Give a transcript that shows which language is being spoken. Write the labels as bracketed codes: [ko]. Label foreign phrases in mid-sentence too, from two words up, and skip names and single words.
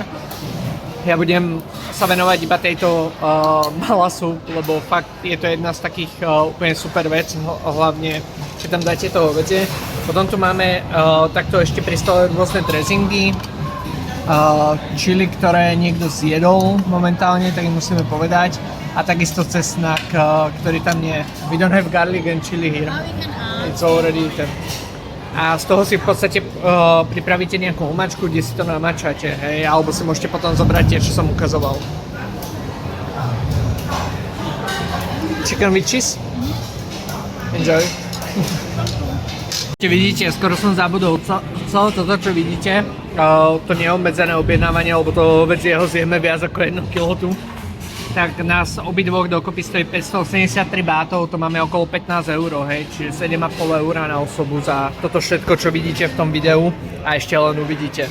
[sk] Ja budem sa venovať iba tejto Mala súb, lebo fakt je to jedna z takých úplne super vec, hlavne keď tam dáte to hovädzie. Potom tu máme takto ešte pri stole rôzne dressingy, chili, ktoré niekto zjedol momentálne, tak im musíme povedať. A takisto cesnak, ktorý tam nie je. [en] We don't have garlic and chili here. It's already eaten. [sk] A z toho si v podstate pripravíte nejakú omáčku, kde si to namačate, hej, alebo si môžete potom zobrať tie, čo som ukazoval. [en] Chicken with cheese? Enjoy. [sk] Vidíte, skoro som zabudol celé toto, čo vidíte, to neobmedzené objednávanie, lebo to vec jeho zjeme viac ako 1 kg tu. tak nás obidvoch dokopy stojí 583 bátov, to máme okolo 15 eur, hej, čiže 7,5 eur na osobu za toto všetko, čo vidíte v tom videu a ešte len uvidíte.